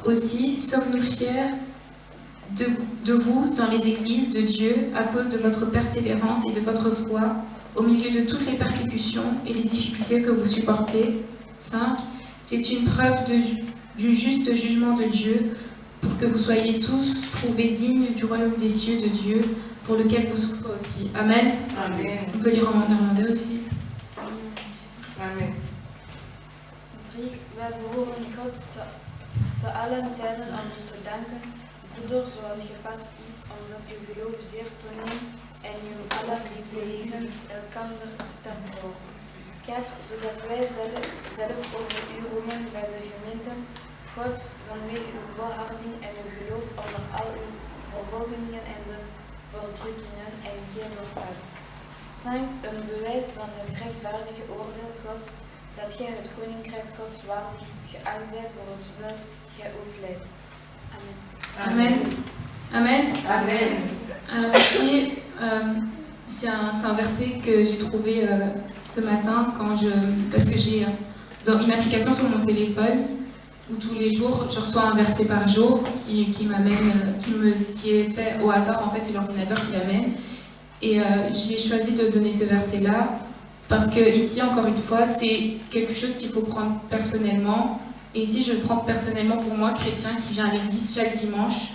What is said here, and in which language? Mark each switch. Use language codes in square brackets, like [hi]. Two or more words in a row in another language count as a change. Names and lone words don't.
[fr] Aussi, sommes-nous fiers de vous dans les églises de Dieu à cause de votre persévérance et de votre foi au milieu de toutes les persécutions et les difficultés que vous supportez. 5. C'est une preuve du juste jugement de Dieu pour que vous soyez tous prouvés dignes du royaume des cieux de Dieu pour lequel vous souffrez aussi. Amen. Amen. On peut lire en néerlandais aussi. Amen. [nl] 3. Wij behoren God te allen tijden aan u te danken, broeders, zoals gepast is, omdat uw geloof zeer toeneemt en uw aller liefde jegens elkander sterk wordt. 4. Zodat wij zelf over u roemen bij de gemeente Gods vanwege uw volharding en uw geloof onder al uw vervolgingen en de verdrukkingen en geen weerstand. 5. Een bewijs van het rechtvaardige oordeel Gods, dat gij het koninkrijk Gods waardig geacht zijt voor het welk gij ook leidt. Amen. Amen. Amen. Amen. [fr] Alors ici, c'est un verset que j'ai trouvé ce matin parce que j'ai dans une application sur mon téléphone où tous les jours je reçois un verset par jour qui est fait au hasard, en fait c'est l'ordinateur qui l'amène, et j'ai choisi de donner ce verset là parce que ici encore une fois c'est quelque chose qu'il faut prendre personnellement, et ici je le prends personnellement pour moi, chrétien qui vient à l'église chaque dimanche.